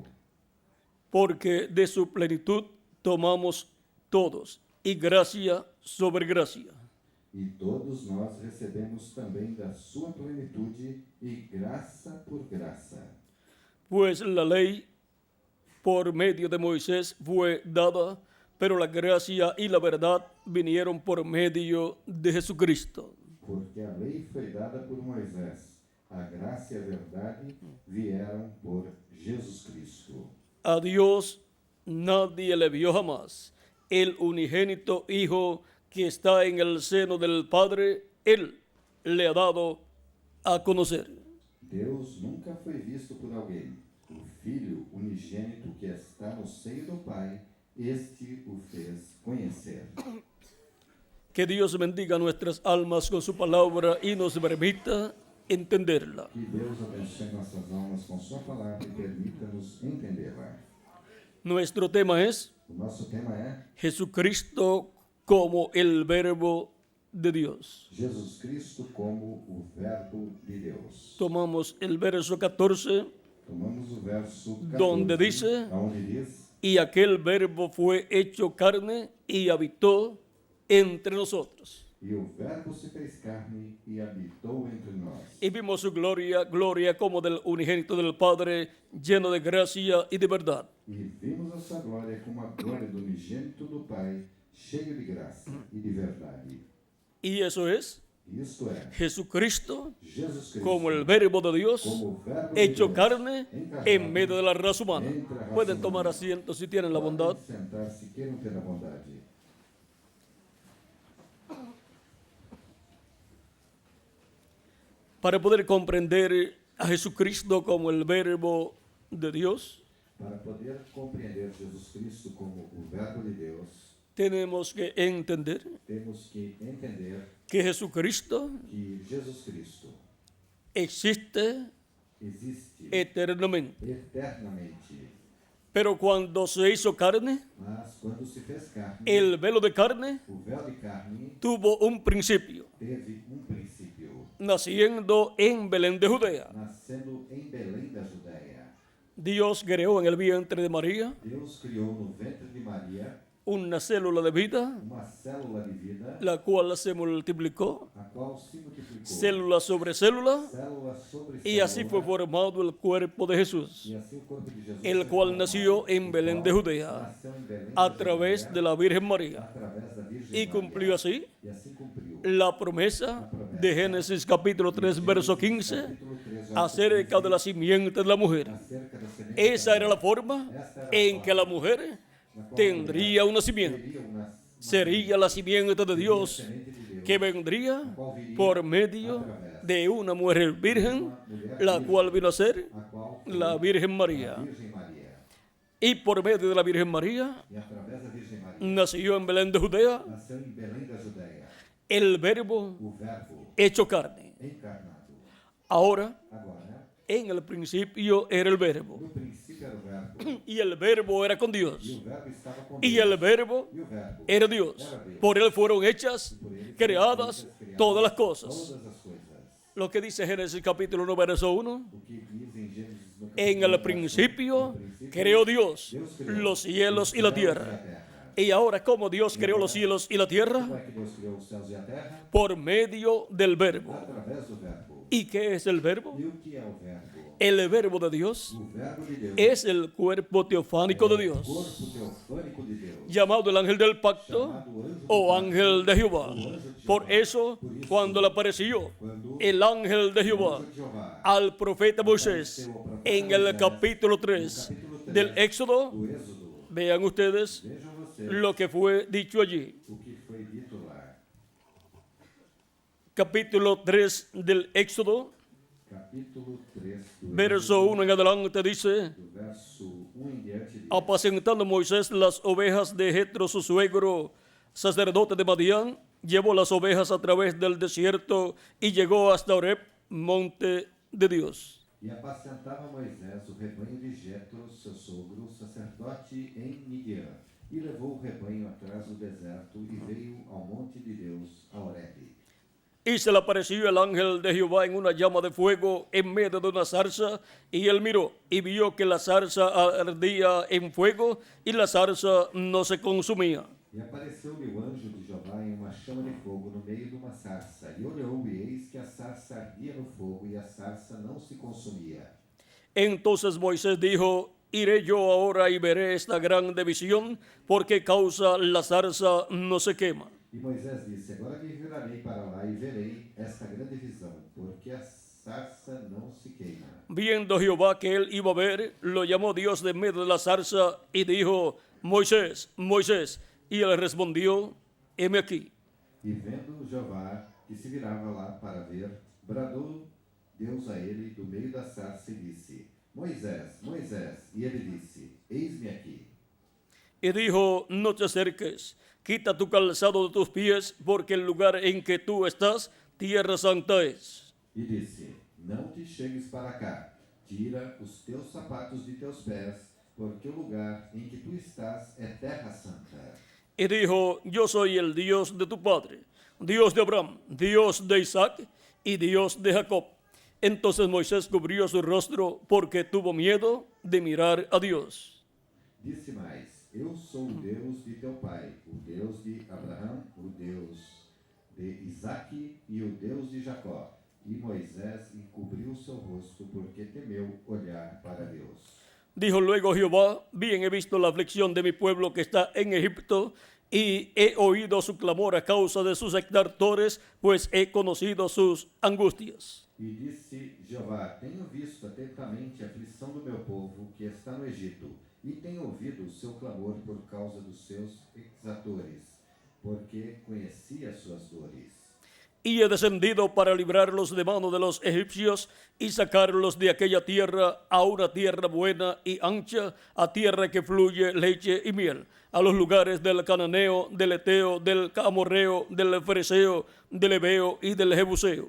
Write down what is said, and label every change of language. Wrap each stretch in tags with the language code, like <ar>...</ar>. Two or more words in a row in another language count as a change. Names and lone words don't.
<es>Porque de su plenitud tomamos todos, y gracia sobre gracia.</es> <pt>E todos nós recebemos também da sua plenitude e graça por graça.</pt> <es>Pues la ley por medio de Moisés fue dada, pero la gracia y la verdad vinieron por medio de Jesucristo.</es> <pt>Porque a lei foi dada por Moisés, a graça e a verdade vieram por Jesus Cristo.</pt> <es>A Dios nadie le vio jamás. El unigénito Hijo que está en el seno del Padre, Él le ha dado a conocer.</es> <pt>Deus nunca foi visto por alguém. O Filho unigênito que está no seio do Pai, este o fez conhecer.</pt> <es>Que Dios bendiga nuestras almas con su palabra y nos permita entenderla.</es> <pt>Que Deus abençoe nossas almas com sua palavra e permita-nos entendê-la.</pt> <es>Nuestro tema es</es> <pt>O nosso tema é</pt> <es>Jesucristo como el verbo de Dios.</es> <pt>Jesus Cristo como o Verbo de Deus.</pt> <es>Tomamos el verso 14,</es> <pt>Tomamos o verso 14,</pt> <es>donde dice,</es> <pt>onde diz:</pt> <es>y aquel verbo fue hecho carne y habitó entre nosotros.</es> <pt>E o Verbo se fez carne e habitou entre nós.</pt> <es>Y vimos su gloria, gloria como del unigénito del Padre, lleno de gracia y de verdad.</es> <pt>E vimos a sua glória como a glória do unigênito do Pai, cheio de graça e de verdade.</pt> <es>Y eso es</es> <pt>Isto é,</pt> <es>Jesucristo</es> <pt>Jesus Cristo</pt> <es>como el verbo de Dios</es> <pt>como o Verbo de</pt> <es>hecho</es> <pt>Deus,</pt> <es>carne</es> <pt>encarnado</pt> <es>en medio de la raza humana.</es> <pt>entre a raça</pt> <es>Pueden</es> <pt>humana.</pt> <es>tomar asiento si tienen la bondad.</es> <pt>Podem sentar se queiram ter a bondade.</pt> <es>Para poder comprender a Jesucristo como el verbo de Dios,</es> <pt>Para poder compreender Jesus Cristo como o Verbo de Deus,</pt> <es>tenemos que entender</es> <pt>temos que entender</pt> <es>que Jesucristo</es> <pt>que Jesus Cristo</pt> <es>existe</es> <pt>existe</pt> <es>eternamente.</es> <pt>eternamente.</pt> <es>Pero cuando se hizo carne,</es> <pt>Mas quando se fez carne,</pt> <es>el velo de carne</es> <pt>o véu de carne</pt> <es>tuvo un principio,</es> <pt>teve um princípio,</pt> <es>naciendo en Belén de Judea.</es> <pt>nascendo em Belém da Judéia.</pt> <es>Dios creó en el vientre de María</es> <pt>Deus criou no ventre de Maria</pt> <es>una célula de vida,</es> <pt>uma célula de vida,</pt> <es>la cual se multiplicó,</es> <pt>a qual se multiplicou,</pt> <es>célula sobre célula,</es> <pt>célula sobre</pt> <es>y así fue</es> <pt>célula,</pt> <es>formado el cuerpo de Jesús,</es> <pt>e assim o corpo de Jesus</pt> <es>el</es> <pt>foi</pt> <es>cual</es> <pt>formado,</pt> <es>nació en</es> <pt>o</pt> <es>Belén</es> <pt>qual</pt> <es>de Judea,</es> <pt>nasceu em Belém</pt> <es>a</es> <pt>da</pt> <es>través</es> <pt>Judéia,</pt> <es>de la Virgen María,</es> <pt>através da Virgem</pt> <es>y cumplió</es> <pt>Maria.</pt> <es>así</es> <pt>E assim cumpriu</pt> <es>la promesa de Génesis capítulo 3, verso 15,</es> <pt>capítulo 3, verso</pt> <es>acerca de la</es> <pt>15,</pt> <es>simiente de la mujer.</es> <pt>acerca da semente</pt> <es>Esa</es> <pt>da</pt> <es>era la forma en que la mujer tendría una simiente.</es> <pt>teria uma</pt> <es>Sería la simiente de Dios</es> <pt>semente de Deus,</pt> <es>que vendría por medio de una mujer virgen, la cual vino a ser</es> <pt>a qual</pt> <es>la Virgen María.</es> <pt>Virgem Maria.</pt> <es>Y por medio de la Virgen María</es> <pt>E através da Virgem Maria,</pt> <es>nació en Belén de Judea</es> <pt>nasceu em Belém da Judéia</pt> <es>el verbo</es> <pt>o Verbo</pt> <es>hecho carne.</es> <pt>encarnado.</pt> <es>Ahora,</es> <pt>Agora,</pt> <es>en el principio era el verbo,</es> <pt>no princípio era o Verbo,</pt> <es>y el verbo era con</es> <pt>e</pt> <es>Dios,</es> <pt>o Verbo estava com</pt> <es>y</es> <pt>Deus,</pt> <es>el verbo</es> <pt>e o Verbo</pt> <es>era Dios. Por él fueron hechas,</es> <pt>por ele foram</pt> <es>creadas</es> <pt>feitas,</pt> <es>todas las</es> <pt>criadas</pt> <es>cosas.</es> <pt>todas as coisas.</pt> <es>Lo que dice Génesis capítulo 1, verso 1.</es> <pt>O que diz em Gênesis no</pt> <es>En</es> <pt>capítulo</pt> <es>el</es> <pt>1,</pt> <es>principio</es> <pt>no princípio,</pt> <es>creó Dios</es> <pt>Deus criou</pt> <es>los cielos y la</es> <pt>os céus e a</pt> <es>tierra.</es> <pt>terra.</pt> <es>Y ahora, ¿cómo Dios creó los cielos y la</es> <pt>Como</pt> <es>tierra?</es> <pt>é que Deus criou os céus e a terra?</pt> <es>Por medio del verbo.</es> <pt>Através do Verbo.</pt> <es>¿Y qué es el verbo?</es> <pt>E o que é o Verbo?</pt> <es>El verbo de Dios</es> <pt>O Verbo de Deus</pt> <es>es el cuerpo teofánico de</es> <pt>o</pt> <es>Dios,</es> <pt>corpo teofânico de Deus,</pt> <es>llamado el ángel del pacto</es> <pt>chamado anjo do o pacto,</pt> <es>ángel de Jehová.</es> <pt>o anjo de Jeová.</pt> <es>Por eso, cuando le apareció</es> <pt>Quando</pt> <es>el ángel de</es> <pt>o</pt> <es>Jehová</es> <pt>anjo de Jeová</pt> <es>al profeta Moisés en el capítulo 3 del Éxodo,</es> <pt>do Êxodo,</pt> <es>vean ustedes</es> <pt>vejam vocês</pt> <es>lo que fue dicho allí.</es> <pt>o que foi dito lá.</pt> <es>Capítulo 3 del Éxodo,</es> <pt>Capítulo 3 do</pt> <es>verso</es> <pt>Êxodo,</pt> <es>1 en adelante dice:</es> <pt>do verso 1 em diante, diz:</pt> <es>apacentando Moisés las ovejas de Jetro su suegro, sacerdote de Madián, llevó las ovejas a través del desierto y llegó hasta Horeb, monte de Dios.</es> <pt>E apacentava Moisés o rebanho de Jetro, seu sogro, sacerdote em Midian, e levou o rebanho atrás do deserto e veio ao monte de Deus, a Horebe.</pt> <es>Y se le apareció el ángel de Jehová en una llama de fuego en medio de una zarza, y él miró y vio que la zarza ardía en fuego y la zarza no se consumía.</es> <pt>E apareceu-lhe o anjo de Jeová em uma chama de fogo no meio de uma sarça, e olhou e eis que a sarça ardia no fogo, e a sarça não se consumia.</pt> <es>Entonces Moisés dijo: iré yo ahora y veré esta grande visión, porque causa la zarza no se quema.</es> <pt>E Moisés disse: Agora me virarei para lá e verei esta grande visão, porque a sarça não se queima.</pt> <es>Viendo Jehová que él iba a ver, lo llamó Dios de medio de la zarza y dijo: Moisés, Moisés. Y él respondió: heme aquí.</es> <pt>E vendo Jeová que se virava lá para ver, bradou Deus a ele do meio da sarça e disse: Moisés, Moisés. E ele disse: Eis-me aqui.</pt> <es>Y dijo: no te acerques, quita tu calzado de tus pies, porque el lugar en que tú estás, tierra santa es.</es> <pt>E disse: Não te chegues para cá, tira os teus sapatos de teus pés, porque o lugar em que tu estás é terra santa.</pt> <es>Y dijo: yo soy el Dios de tu padre, Dios de Abraham, Dios de Isaac y Dios de Jacob. Entonces Moisés cubrió su rostro porque tuvo miedo de mirar a Dios.</es> <pt>Disse mais: Eu sou o Deus de teu pai, o Deus de Abraão, o Deus de Isaque e o Deus de Jacó. E Moisés encobriu seu rosto porque temeu olhar para Deus.</pt> <es>Dijo luego Jehová: bien he visto la aflicción de mi pueblo que está en Egipto, y he oído su clamor a causa de sus exactores, pues he conocido sus angustias.</es> <pt>E disse Jeová: Tenho visto atentamente a aflição do meu povo que está no Egito, e tenho ouvido o seu clamor por causa dos seus exatores, porque conheci as suas dores.</pt> <es>Y he descendido para librarlos de mano de los egipcios y sacarlos de aquella tierra a una tierra buena y ancha, a tierra que fluye leche y miel, a los lugares del cananeo, del eteo, del amorreo, del fereceo, del heveo y del jebuseo.</es>